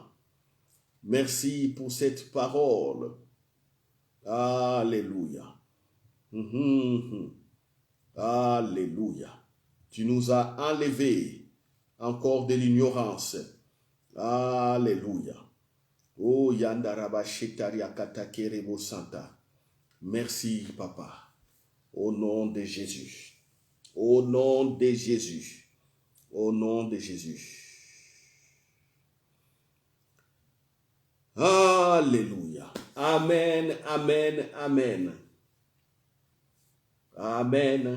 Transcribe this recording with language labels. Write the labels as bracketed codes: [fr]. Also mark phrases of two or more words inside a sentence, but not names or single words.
[fr] Merci pour cette parole. Alléluia. Alléluia. Tu nous as enlevés encore de l'ignorance. Alléluia. Oh yandaraba shetaria katakerebo santa. Merci papa. Au nom de Jésus. Au nom de Jésus. Au nom de Jésus. Alléluia. Amen, amen, amen. Amen.